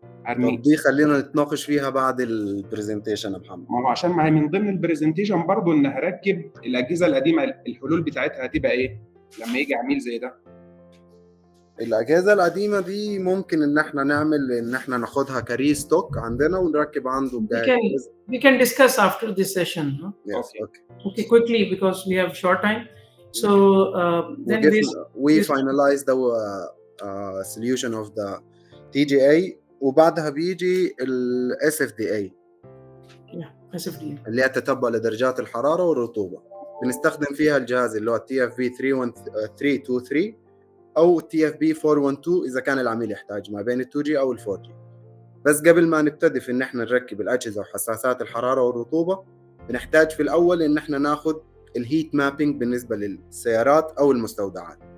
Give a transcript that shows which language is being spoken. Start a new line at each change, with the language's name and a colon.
Arabic: طب دي خلينا نتناقش فيها بعد البرزنتيشن يا محمد. ما هو عشان ما هي من ضمن البرزنتيشن برضو ان هركب الاجهزه القديمه، الحلول بتاعتها هتبقى ايه لما يجي عميل زي ده؟ الأجهزة القديمة دي ممكن إن إحنا نعمل إن إحنا ناخدها كري ستوك عندنا ونركب عنده.
English: We can discuss after this session. Huh? Yes, okay, quickly because we have short time. So then we finalize the solution of the TGA
Arabic: وبعدها بيجي ال
English: SFDA.
Arabic: SFDA اللي هي تتبع لدرجات الحرارة والرطوبة. بنستخدم فيها الجهاز اللي هو TFB 323 أو TFB 412 إذا كان العميل يحتاج ما بين ال 2G أو ال 4G. بس قبل ما نبتدي في إن إحنا نركب الأجهزة وحساسات الحرارة والرطوبة، بنحتاج في الأول إن إحنا ناخد الهيت مابينج بالنسبة للسيارات أو المستودعات.